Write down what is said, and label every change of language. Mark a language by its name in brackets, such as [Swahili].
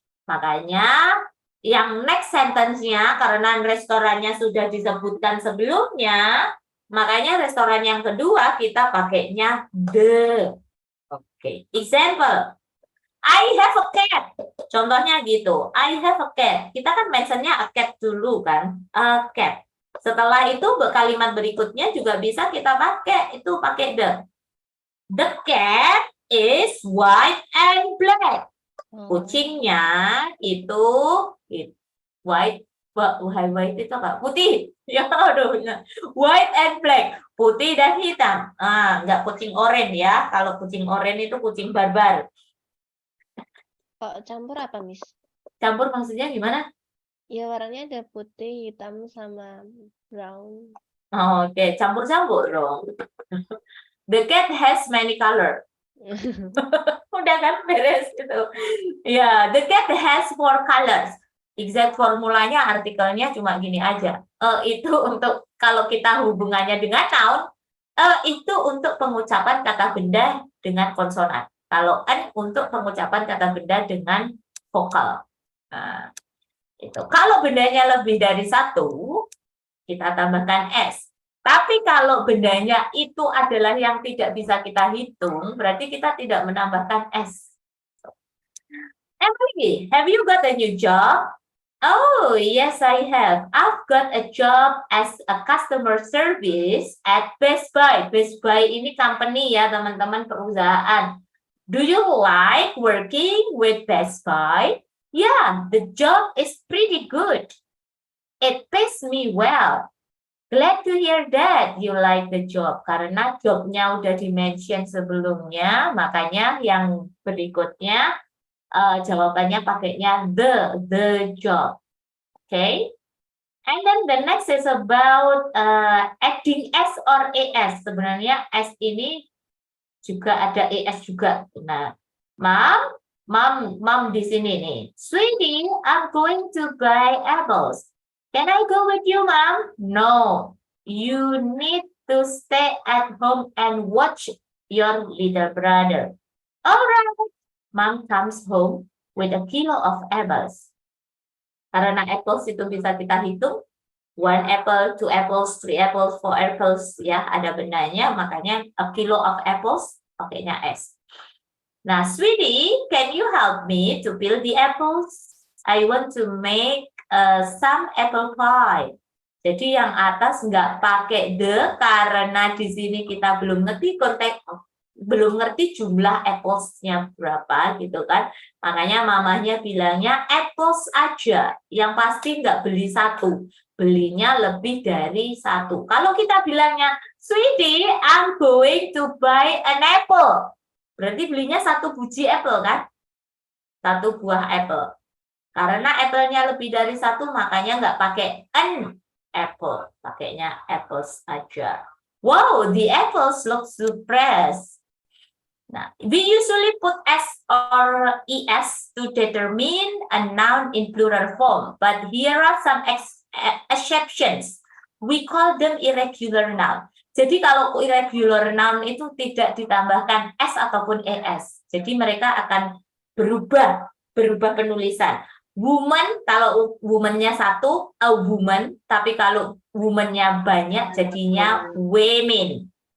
[Indonesian] Makanya yang next sentence-nya karena restorannya sudah disebutkan sebelumnya, makanya restoran yang kedua kita pakainya the. [English] Oke, example. I have a cat. [Indonesian] Contohnya gitu. [English] I have a cat. [Indonesian] Kita kan mentionnya a cat dulu kan. A cat. Setelah itu kalimat berikutnya juga bisa kita pakai. Itu pakai the. [English] The cat is white and black. [Indonesian] Kucingnya itu white itu apa? Putih. Ya, aduh. [English] White and black. [Indonesian] Putih dan hitam. Nggak kucing oranye ya. Kalau kucing oranye itu kucing barbar. Kalau campur apa, Miss? Campur maksudnya gimana? Ya warnanya ada putih, hitam, sama brown. [English] Oh, [Indonesian] Oke, campur-campur dong. [English] The cat has many color. [Indonesian] Udah kan beres itu. Ya, [English] the cat has 4 colors. [Indonesian] Exact formulanya artikelnya cuma gini aja. Itu untuk kalau kita hubungannya dengan noun, itu untuk pengucapan kata benda dengan konsonan. Kalau n untuk pengucapan kata benda dengan vokal. Nah, itu. Kalau bendanya lebih dari satu, kita tambahkan s. Tapi kalau bendanya itu adalah yang tidak bisa kita hitung, berarti kita tidak menambahkan s. [English] Emily, have you got a new job? Oh, yes, I have. I've got a job as a customer service at Best Buy. [Indonesian] Best Buy ini company ya, teman-teman, perusahaan. [English] Do you like working with Best Buy? Yeah, the job is pretty good. It pays me well. Glad to hear that you like the job. [Indonesian] Karena jobnya udah di-mention sebelumnya, makanya yang berikutnya jawabannya pakainya the job. [English] Okay? And then the next is about adding s or es. [Indonesian] Sebenarnya s ini juga ada es juga. Nah, mom di sini nih. [English] Sweetie, I'm going to buy apples. Can I go with you, Mom? No, you need to stay at home and watch your little brother. All right. Mom comes home with a kilo of apples. [Indonesian] Karena apples itu bisa kita hitung. 1 apple, 2 apples, 3 apples, 4 apples, ya ada bendanya, makanya a kilo of apples pakainya S. [English] Nah, sweetie, can you help me to peel the apples? I want to make some apple pie. [Indonesian] Jadi yang atas nggak pakai the karena di sini kita belum ngerti konteks, belum ngerti jumlah apples-nya berapa gitu kan. Makanya mamanya bilangnya apples aja. Yang pasti nggak beli satu. Belinya lebih dari satu. Kalau kita bilangnya, [English] sweetie, I'm going to buy an apple. [Indonesian] Berarti belinya satu biji apple kan? Satu buah apple. Karena apple-nya lebih dari satu, makanya nggak pakai an apple. Pakainya apples aja. [English] Wow, the apples look so fresh. Nah, we usually put s or es to determine a noun in plural form, but here are some exceptions. We call them irregular noun. [Indonesian] Jadi kalau irregular noun itu tidak ditambahkan s ataupun es. Jadi mereka akan berubah penulisan. Woman, kalau woman-nya satu, a woman, tapi kalau woman-nya banyak jadinya women.